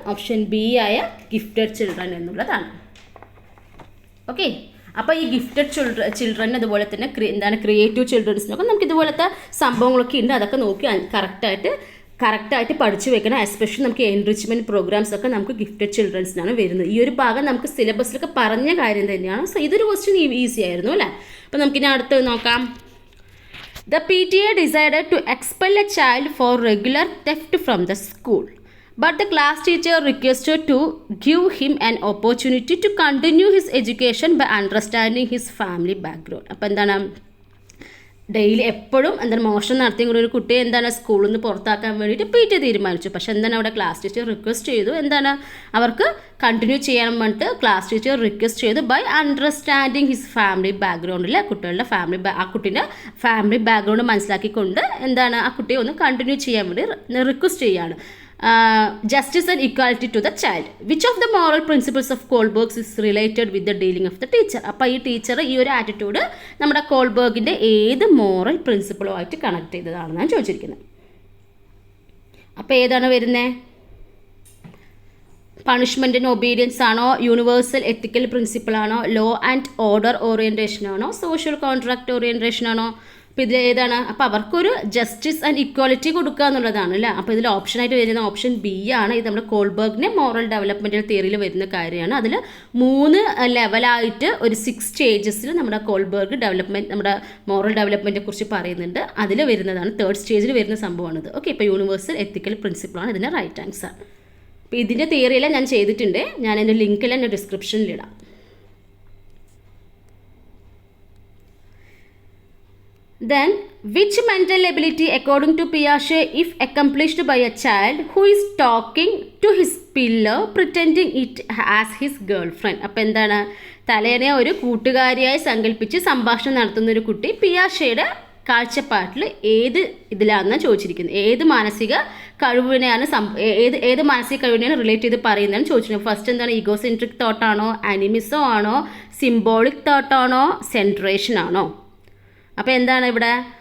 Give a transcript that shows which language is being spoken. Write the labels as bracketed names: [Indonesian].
[Malayalam] Option B ആയ gifted children എന്നുള്ളതാണ്. Okay, അപ്പോൾ ഈ ഗിഫ്റ്റഡ് ചിൽഡ്രൻ അതുപോലെ തന്നെ എന്താണ് ക്രിയേറ്റീവ് ചിൽഡ്രൻസിനൊക്കെ നമുക്ക് ഇതുപോലത്തെ സംഭവങ്ങളൊക്കെ ഉണ്ട്. അതൊക്കെ നോക്കി കറക്റ്റായിട്ട് പഠിച്ചു വെക്കണം. എസ്പെഷ്യലി നമുക്ക് എൻറിച്ച്മെൻറ്റ് പ്രോഗ്രാംസ് ഒക്കെ നമുക്ക് ഗിഫ്റ്റഡ് ചിൽഡ്രൻസിനാണ് വരുന്നത്. ഈ ഒരു ഭാഗം നമുക്ക് സിലബസിലൊക്കെ പറഞ്ഞ കാര്യം തന്നെയാണ്. സോ ഇതൊരു ക്വസ്റ്റ്യൻ ഈസി ആയിരുന്നു അല്ലേ. അപ്പോൾ നമുക്കിനി അടുത്ത് നോക്കാം. [English] The PTA decided to expel a child for regular theft from the school. But the class teacher requested to give him an opportunity to continue his education by understanding his family background. [Malayalam] അപ്പോൾ എന്താണ്, daily എപ്പോഴും എന്താണ് മോഷണം നടത്തിയും കൂടി ഒരു കുട്ടിയെ എന്താണ് സ്കൂളിൽ നിന്ന് പുറത്താക്കാൻ വേണ്ടിയിട്ട് PT തീരുമാനിച്ചു. പക്ഷെ എന്താണ് അവിടെ ക്ലാസ് ടീച്ചർ റിക്വസ്റ്റ് ചെയ്തു, എന്താണ് അവർക്ക് കണ്ടിന്യൂ ചെയ്യാൻ വേണ്ടിയിട്ട് ക്ലാസ് ടീച്ചർ റിക്വസ്റ്റ് ചെയ്തു [English] by understanding his family ബാക്ക്ഗ്രൗണ്ടിൽ [Malayalam] കുട്ടികളുടെ ആ കുട്ടീൻ്റെ ഫാമിലി ബാക്ക്ഗ്രൗണ്ട് മനസ്സിലാക്കിക്കൊണ്ട് എന്താണ് ആ കുട്ടിയെ ഒന്ന് കണ്ടിന്യൂ ചെയ്യാൻ വേണ്ടി റിക്വസ്റ്റ് ചെയ്യുകയാണ്. [English] Justice and equality to the child. Which of the moral principles of Kohlberg is related with the dealing of the teacher? [Malayalam] അപ്പോൾ ഈ ടീച്ചർ ഈ ഒരു ആറ്റിറ്റ്യൂഡ് നമ്മുടെ കോൾബർഗിൻ്റെ ഏത് മോറൽ പ്രിൻസിപ്പിളുമായിട്ട് കണക്ട് ചെയ്തതാണെന്നാണ് ചോദിച്ചിരിക്കുന്നത്. അപ്പോൾ ഏതാണ് വരുന്നത്? പണിഷ്മെൻറ്റിന് ഒബീഡിയൻസ് ആണോ, യൂണിവേഴ്സൽ എത്തിക്കൽ പ്രിൻസിപ്പിൾ ആണോ, ലോ ആൻഡ് ഓർഡർ ഓറിയൻറ്റേഷൻ ആണോ, സോഷ്യൽ കോൺട്രാക്ട് ഓറിയൻറ്റേഷൻ ആണോ? അപ്പോൾ ഇതിൽ ഏതാണ്? അപ്പോൾ അവർക്കൊരു ജസ്റ്റിസ് ആൻഡ് ഇക്വാലിറ്റി കൊടുക്കുക എന്നുള്ളതാണ് അല്ലേ. അപ്പോൾ ഇതിൽ ഓപ്ഷനായിട്ട് വരുന്ന ഓപ്ഷൻ B ആണ്. ഇത് നമ്മുടെ കോൾബർഗിൻ്റെ മോറൽ ഡെവലപ്മെൻറ്റൽ തിയറിയിൽ വരുന്ന കാര്യമാണ്. അതിൽ 3 ലെവലായിട്ട് ഒരു 6 സ്റ്റേജസിൽ നമ്മുടെ കോൾബർഗ് നമ്മുടെ മോറൽ ഡെവലപ്മെൻറ്റിനെ കുറിച്ച് പറയുന്നുണ്ട്. അതിൽ വരുന്നതാണ് 3rd സ്റ്റേജിൽ വരുന്ന സംഭവമാണിത്. ഓക്കെ, ഇപ്പോൾ യൂണിവേഴ്സൽ എത്തിക്കൽ പ്രിൻസിപ്പിളാണ് ഇതിൻ്റെ റൈറ്റ് ആൻസർ. അപ്പോൾ ഇതിൻ്റെ തിയറിയെല്ലാം ഞാൻ ചെയ്തിട്ടുണ്ട്. ഞാൻ എൻ്റെ ലിങ്കെല്ലാം എൻ്റെ ഡിസ്ക്രിപ്ഷനിലിടാം. [English] Then, which mental ability, according to Piaget, if accomplished by a child who is talking to his pillow, pretending it as his girlfriend? [Malayalam] അപ്പോൾ എന്താണ്? തലേനെ ഒരു കൂട്ടുകാരിയായി സങ്കല്പിച്ച് സംഭാഷണം നടത്തുന്ന ഒരു കുട്ടി പിയാഷയുടെ കാഴ്ചപ്പാട്ടിൽ ഏത് ഇതിലാണെന്നാണ് ചോദിച്ചിരിക്കുന്നത്. ഏത് മാനസിക കഴിവിനെയാണ് ഏത് മാനസിക കഴിവിനെയാണ് റിലേറ്റ് ചെയ്ത് പറയുന്നതാണ് ചോദിച്ചിരിക്കുന്നത്. ഫസ്റ്റ് എന്താണ്? ഈഗോസെൻട്രിക് തോട്ടാണോ, അനിമിസോ ആണോ, സിംബോളിക് തോട്ടാണോ, സെൻട്രേഷൻ ആണോ? അപ്പോൾ എന്താണ് ഇവിടെ?